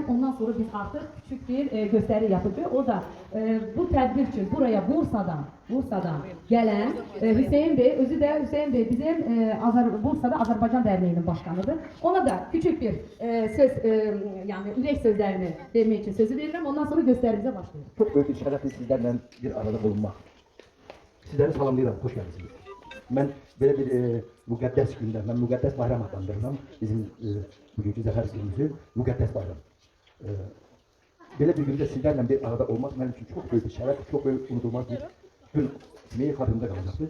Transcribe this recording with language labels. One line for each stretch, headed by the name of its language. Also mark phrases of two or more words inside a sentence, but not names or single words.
Turkish: Ondan sonra biz artık küçük bir gösteri yapacağız. O da bu tədbir için buraya Bursa'dan gelen Hüseyin Bey, özü de Hüseyin Bey bizim Bursa'da Azərbaycan Dərnəyinin başkanıdır. Ona da küçük bir söz, yani ürək sözlerini vermək için
Azerbaijani: sözü verirəm.
Turkish: Ondan sonra gösterimize başlayalım. Çok büyük
Azerbaijani: bir şərəfdir sizlərlə bir arada bulunmaq. Sizləri salamlayıram, xoş gəldiniz. Mən belə bir müqəddəs gündə, mən müqəddəs bayram adlandırıram. Bizim bugünkü zəfər günümüzü müqəddəs bayram. Belə bir gündə sizlərlə bir arada olmaq mənim üçün çox böyük bir şərəf, çox böyük unudulmaz bir gün kimi xatırımda qalacaqdır.